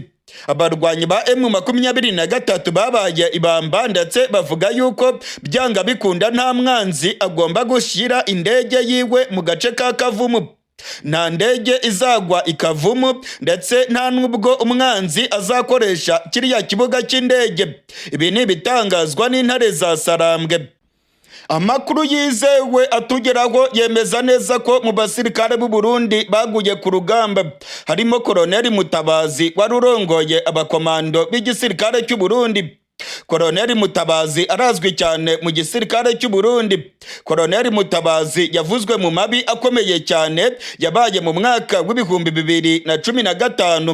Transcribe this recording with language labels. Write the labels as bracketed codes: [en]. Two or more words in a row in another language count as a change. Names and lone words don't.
[rw] Abarwanyi ba M23 babaye ibamba ndetse bavuga yuko byanga bikunda nta mwanzi agomba gushyira indege yiwe mu gace ka Kavumu. Nta ndege izagwa i Kavumu ndetse nta nubwo umwanzi azakoresha kiriya kibuga cy'indege. Ibi ni ibitangazwa n'intare za Sarambwe. Amakuru yizewe atugeraho yemeza neza ko mu basirikare b'u Burundi baguye ku rugamba harimo Koloneli Mutabazi wari urongoye abakomando b'igisirikare cy'u Burundi. Koloneli Mutabazi arazwi cyane mu gisirikare cy'u Burundi. Koloneli Mutabazi yavuzwe mu mabi akomeye cyane yabaye mu mwaka w'ibihumbi 2015.